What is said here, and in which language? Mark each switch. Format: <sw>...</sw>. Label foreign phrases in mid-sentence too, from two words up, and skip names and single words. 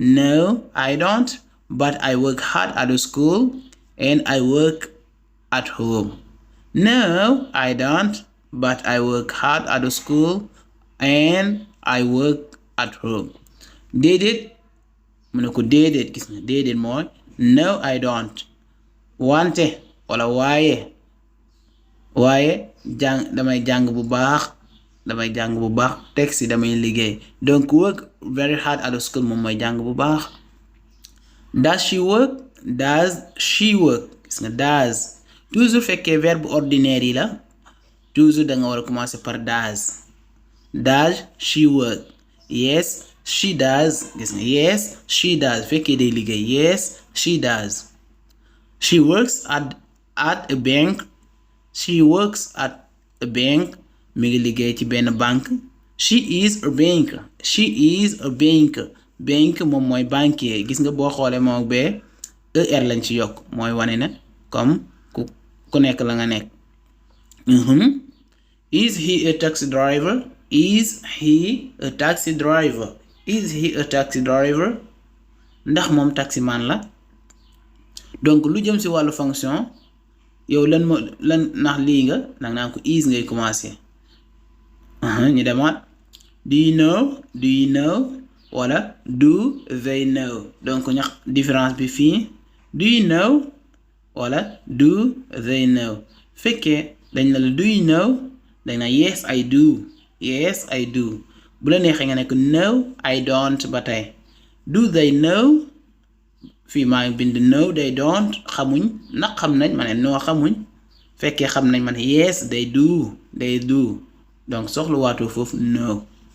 <en>but I work hard at the school and I work at home no I don't but I work hard at the school and I work at home</en> <wo>déedéet mu ne ko déedéet gis nga déedéet mooy</wo> <en>no I don't</en> <wo>wante wala waaye damay jàng bu baax teg si damay liggéey donc</wo> <en>work very hard at the school</en> <wo>moom mooy jàng bu baax</wo> <en>does she work</en> <wo>gis nga</wo> <en>does</en> <fr>toujours fekkee verbe ordinaire yi la toujours da nga war a commencer par</fr> <en>does she work yes she does</en> <wo>gis nga</wo> <en>yes she does</en> <wo>fekkee day liggéey</wo> <en>yes she does she works at a bank</en> <wo>mi ngi liggéey ci benn banque</wo> <en>she is a bank</en> <wo>moom mooy banquier gis nga boo xoolee moom bee er lañ ci yokk mooy wane na comme ku nekk la nga nekk</wo> <en>is he a taxi driver</en> <wo>ndax moom taximan la donc lu jëm ci wàllu fonction yow lan ndax lii nga nag naan ko is ngay commencer ñu demaat do you know wala do they know donc ñax différence bi fii</wo> <en>do you know</en> <wo>wala</wo> <en>do they know</en> <wo>fekkee dañ la</wo> <en>do you know</en> <wo>dañ na</wo> <en>yes I do</en> <wo>bu la neexee nga nekk</wo> <en>no I don't</en> <wo>ba tey</wo> <en>do they know</en> <wo>fii maa ngi bind</wo> <en>no they don't</en> <wo>xamuñ ndax xam nañ ma ne noo xamuñ fekkee xam nañ ma ne</wo> <en>yes they do</en> <wo>donc soxla waatu foofu no</wo>